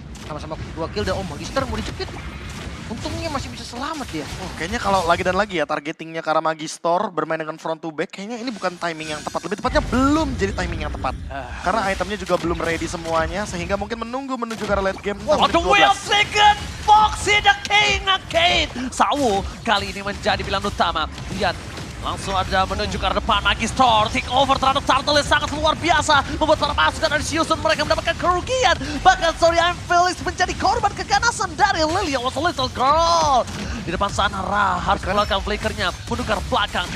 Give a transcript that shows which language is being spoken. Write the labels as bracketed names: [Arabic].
[Indonesian] Sama-sama 2 kill dan Magister mau dijepit. Untungnya masih bisa selamat dia. Oh, kayaknya kalau lagi dan lagi ya targetingnya ke arah Magister bermain dengan front to back, kayaknya ini bukan timing yang tepat. Lebih tepatnya belum jadi timing yang tepat. Karena itemnya juga belum ready semuanya, sehingga mungkin menunggu menuju ke arah late game. [English] On the way of second, Boxy The King again. [Indonesian] Sawo kali ini menjadi pilihan utama. Lihat. Langsung ada menuju ke arah depan Magister. Take over terhadap Turtle yang sangat luar biasa. Membuat para pasukan dari Siusun mereka mendapatkan kerugian. Bahkan Sorry I'm Felix menjadi korban keganasan dari Lily yang [English] was a little girl. [Indonesian] Di depan sana Ra harus mengeluarkan flickernya. Menukar belakang.